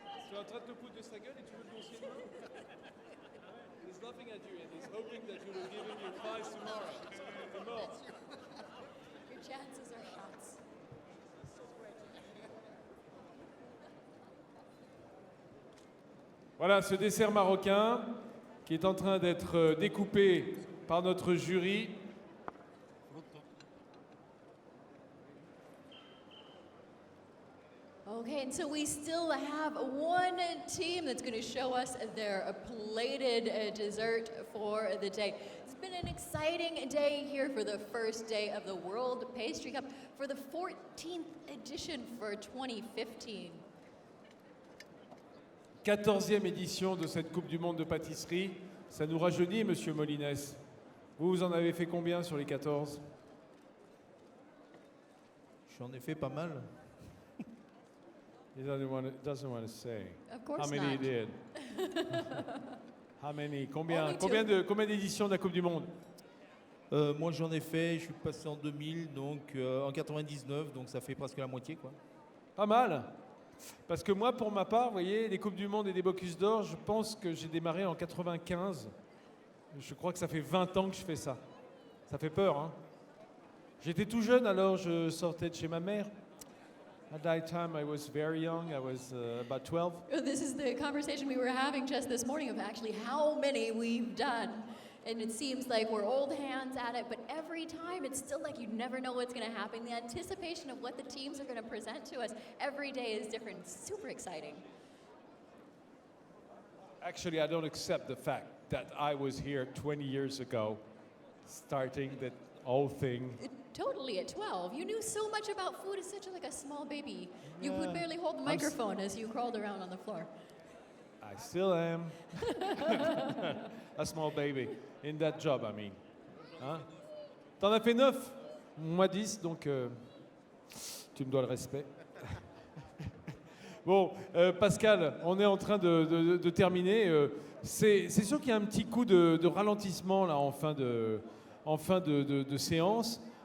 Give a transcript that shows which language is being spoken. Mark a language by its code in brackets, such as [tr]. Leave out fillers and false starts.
[fr] Tu es en train de te foutre de sa gueule et tu veux le dossier de main? [en] He's laughing at you and he's hoping that you will give him your prize tomorrow. [fr] T'es mort. [en] Your chances are shots. [fr] Voilà ce dessert marocain qui est en train d'être découpé par notre jury. [en] Okay, and so we still have one team that's going to show us their plated dessert for the day. It's been an exciting day here for the first day of the World Pastry Cup for the 14th edition for 2015. [fr] 14e édition de cette Coupe du Monde de pâtisserie. Ça nous rajeunit, Monsieur Molines. Vous en avez fait combien sur les 14? J'en ai fait pas mal. [en] He doesn't want to say. Of course How many not. he did? How many? Combien Only two. [fr] combien d'éditions de la Coupe du Monde? Moi j'en ai fait, je suis passé en 2000, donc en 99, donc ça fait presque la moitié quoi. Pas mal. Parce que moi, pour ma part, vous voyez, les Coupes du Monde et des Bocuse d'Or, je pense que j'ai démarré en 95. Je crois que ça fait 20 ans que je fais ça. Ça fait peur, hein? J'étais tout jeune, alors je sortais de chez ma mère. [en] At that time, I was very young. I was about 12. This is the conversation we were having just this morning of actually how many we've done. And it seems like we're old hands at it, but every time it's still like you never know what's going to happen. The anticipation of what the teams are going to present to us every day is different. It's super exciting. Actually, I don't accept the fact that I was here 20 years ago, starting that whole thing. Totally, at 12. You knew so much about food as such like a small baby. You could barely hold the microphone as you crawled around on the floor. I still am a small baby in that job, I mean. [fr] Hein? T'en as fait 9, moi 10, donc tu me dois le respect. Bon, Pascal, on est en train de terminer. C'est sûr qu'il y a un petit coup de ralentissement là en fin de séance.